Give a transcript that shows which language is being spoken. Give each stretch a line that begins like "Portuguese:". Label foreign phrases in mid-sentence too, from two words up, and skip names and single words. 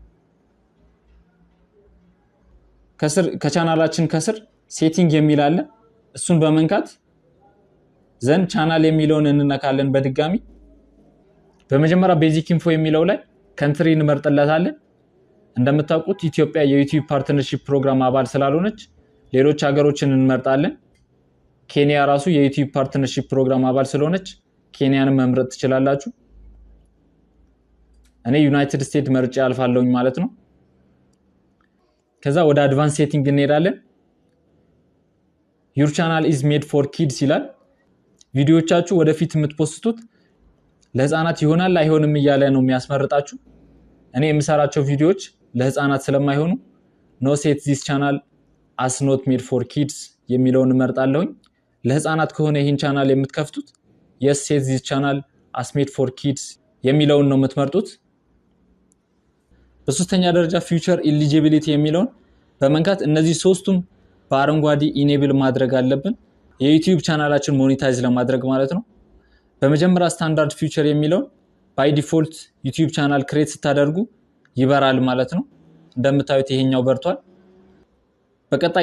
Amharic: ከቻናላችን ከስር ሴቲንግ የሚል አለ። እሱን በመንካት
English: the channel
Amharic: የሚለውን እንነካለን በድጋሚ። በመጀመሪያ
English: basic info
Amharic: የሚለው ላይ ካንትሪ እንመርጥለታለን። እንደምታውቁት ኢትዮጵያ የዩቲዩብ ፓርትነርሺፕ ፕሮግራም አባል ስላልሆነች ሌሎች ሀገሮችን እንመርጣለን። ኬንያ ራሱ የዩቲዩብ ፓርትነርሺፕ ፕሮግራም አባል ስለሆነች ኬንያንም መምረጥ ትችላላችሁ። እኔ ዩናይትድ ስቴትስ መርጬ አልፋለሁኝ ማለት ነው። ከዛ ወደ
English: advance setting
Amharic: እንሄዳለን።
English: your channel is made for kids
Amharic: ይላል። ቪዲዮዎቻችሁ ወደፊት የምትፖስቱት ለህፃናት ይሆናል አይሆንም እያለ ነው የሚያስመርጣችሁ። እኔ የምሰራቸው ቪዲዮዎች ለህፃናት ስለማይሆኑ
English: no set this channel as not made for kids
Amharic: የሚለውን እመርጣለሁኝ። ለህፃናት ከሆነ ይህን ቻናል የምትከፍቱት
English: yes set this channel as made for kids
Amharic: የሚለውን ነው የምትመርጡት። በሶስተኛ ደረጃ
English: feature eligibility
Amharic: የሚለውን በመንካት እነዚህ ሶስቱም በአረንጓዴ ኢኔብል ማድረግ አለብን፣ የዩቲዩብ ቻናላችን ሞኔታይዝ ለማድረግ ማለት ነው። በመጀመሪያ ስታንዳርድ ፊውቸር የሚለውን
English: by default YouTube channel create
Amharic: ስታደርጉ ይበራል ማለት ነው። እንደምታዩት ይሄኛው በርቷል። በቀጣይ